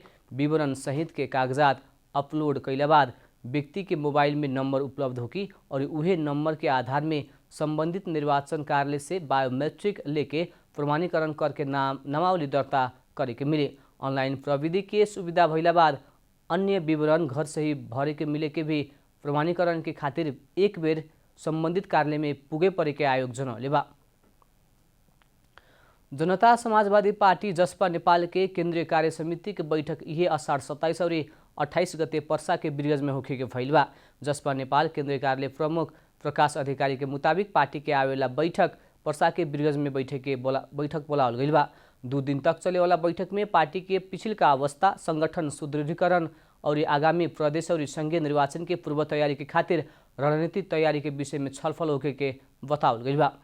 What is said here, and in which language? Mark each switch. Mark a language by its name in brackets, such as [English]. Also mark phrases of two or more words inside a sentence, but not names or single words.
[Bhojpuri] विवरण सहित के कागजात अपलोड कैला बाद व्यक्ति के मोबाइल में नंबर उपलब्ध होगी और उहे नंबर के आधार में संबंधित निर्वाचन कार्यालय से बायोमेट्रिक लेके प्रमाणीकरण करके नामावली दर्ता करे के मिले। ऑनलाइन प्रविधि के सुविधा भइला बाद अन्य विवरण घर से ही भरे के मिले के भी प्रमाणीकरण के खातिर एक बेर संबंधित कार्यालय में पुगे परे के आयोग जनौले बा। जनता समाजवादी पार्टी जसपा नेपाल के केंद्रीय कार्य समिति के बैठक यही अषाढ़ 27 और 28 गते पर्सा के ब्रिगज में होखे के भइल बा। जसपा नेपाल केंद्रीय कार्यालय प्रमुख प्रकाश अधिकारी के मुताबिक पार्टी के आवेला बैठक पर्सा के ब्रिगज में बैठक बोलावल गइल बा। 2 दिन तक चले वाला बैठक में पार्टी के पिछिलका अवस्था, संगठन सुदृढ़ीकरण और आगामी प्रदेश और संघीय निर्वाचन के पूर्व तैयारी के खातिर रणनीति तैयारी के विषय में छलफल होके के बतावल गइल बा।